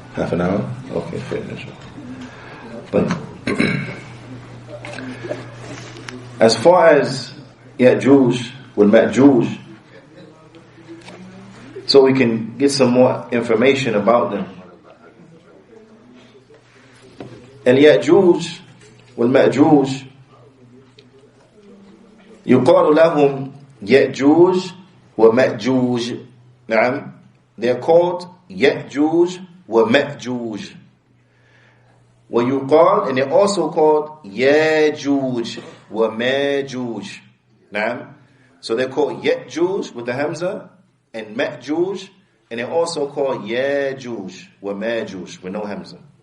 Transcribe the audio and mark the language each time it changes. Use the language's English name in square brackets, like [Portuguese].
[English] Half an hour? Okay, fair enough. But as far as Ya'juj wal Ma'juj, so we can get some more information about them. [Arabic] Al-Ya'juj wal Ma'juj يقال لهم يأجوج ومأجوج. نعم, [English] they're called Ya'juj wa Ma'juj. [Arabic] ويقال, [English] and they're also called Ya'juj wa Ma'juj. [Arabic] نعم, [English] so they're called Ya'juj with the Hamza and Ma'juj, and they're also called Ya'juj wa Ma'juj with no Hamza.